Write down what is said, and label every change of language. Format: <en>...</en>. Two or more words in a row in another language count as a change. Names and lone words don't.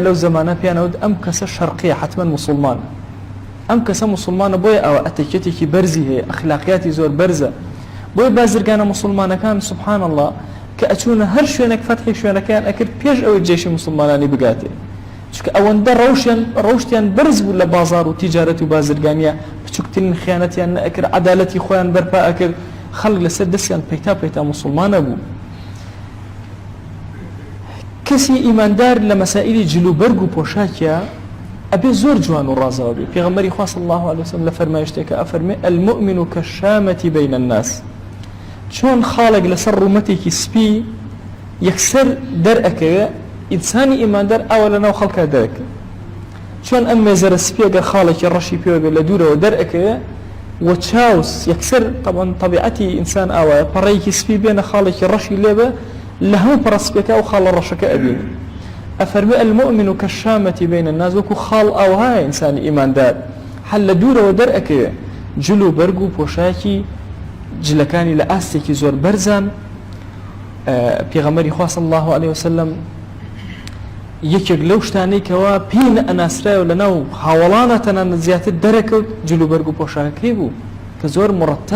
<ckb>لەو زەمانە پیانەوت ئەم کەسە شەرقیە حتمما موسڵمانە ئەم کەسە موسڵمانە بۆیە ئەوە ئەتەکێتێکی بەرزی هەیە ئەخلاقیاتی زۆر بەرزە بۆیە بازرگانە موسڵمانەکان</ckb> <ar>سبحان الله</ar> <ckb>کە ئەچوونە هەر شوێنێک فەتحی شوێنەکەیان ئەکرد پێش ئەوەی جێشی موسڵمانانی بگاتێ چونکە ئەوەندە ڕەوشتیان بەرز بوو لە بازار و تیجارەت و بازرگانیە بچووکترین خیانەتیان نەئەکرد عەدالەتی خۆیان بەرپا ئەکرد خەڵک لەسەر دەستیان پەیتا موسڵمانە بوو کەسی ئیماندار لە مەسائلی جلوبەرگ و پۆشاکیە ئەبێ زۆر جوان و ڕازەوە بێ پێغەمبەری خوا</ckb> <ar>صلی الله عليه وسلم</ar> <ckb>لە فەرمایشتێکە ئەفەرمێ</ckb> <ar>المؤمن كالشامة بين الناس</ar> <ckb>چۆن خاڵێک لەسەر ڕوومەتێکی سپی یەکسەر دەرئەکەوێ ئینسانی ئیماندار ئەوە لەناو خەڵکا دەرەکە چۆن ئەم مێزەرە سپی ئەگەر خاڵێکی ڕەشی پێوە بێ لە دوورەوە دەرئەکەوێ و چاوس یەکسەر طبعا طبیعەتی ئینسان ئاوایە پەڕەیەکی سپی بێنە خاڵێکی ڕەشی لێبە لە هەموو پەڕەسپێکە و خاڵە ڕەشەکە ئەبینی ئەفەرمێ</ckb> <ar>المؤمن كالشامة بين الناس</ar> <ckb>وەکو خاڵ ئاوهایە ئینسانی ئیماندار هەر لە دوورەوە دەرئەکەوێ جلو بەرگ و پۆشاکی جلەکانی لە ئاستێکی زۆر بەرزان پێغەمبەری خوا</ckb> <ar>صلی الله عليه وسلم</ar> <ckb>یەکێک لەو شتانەی کەوا پێی ئەناسرایەوە لەناو هاوڵانە تەنانەت زیاتر دەرەکەوت جلو بەرگ و پۆشاکەکەی بوو کە زۆر مرتب</ckb>